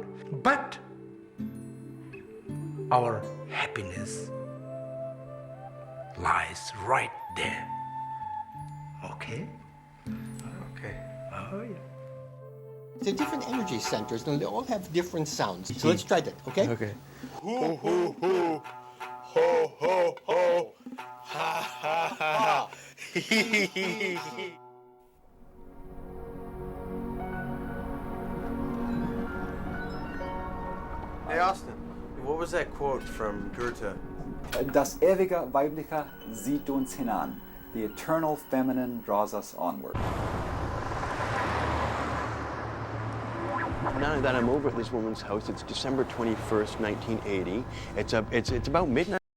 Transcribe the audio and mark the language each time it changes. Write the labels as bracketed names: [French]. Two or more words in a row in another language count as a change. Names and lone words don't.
[English] But our happiness lies right there. Okay? Okay. Oh, yeah. They're different energy centers, and they all have different sounds. So let's try that, okay? Okay. Hoo, hoo, hoo. Ho, ho, ho. Ha, ha, ha. Hee, hee, hee, hee. Hey, Austin, what was that quote from Goethe? [German] Das ewige Weibliche zieht uns hinan. [English] The eternal feminine draws us onward. Now that I'm over at this woman's house, it's December 21st, 1980. It's about midnight.